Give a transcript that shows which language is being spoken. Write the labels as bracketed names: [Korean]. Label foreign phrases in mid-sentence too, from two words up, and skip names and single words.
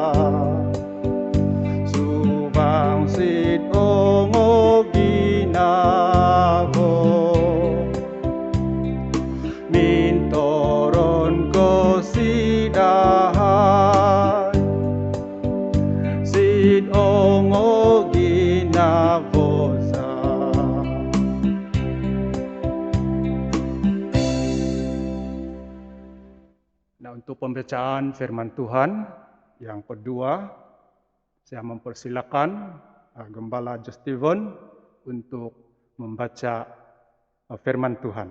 [Central Dusun] subang sit ongo ginabo, mintoron ko sidahan, sit ongo ginabosa. [Indonesian] Nah, untuk pembacaan firman Tuhan yang kedua, saya mempersilakan Gembala Justivon untuk membaca firman Tuhan.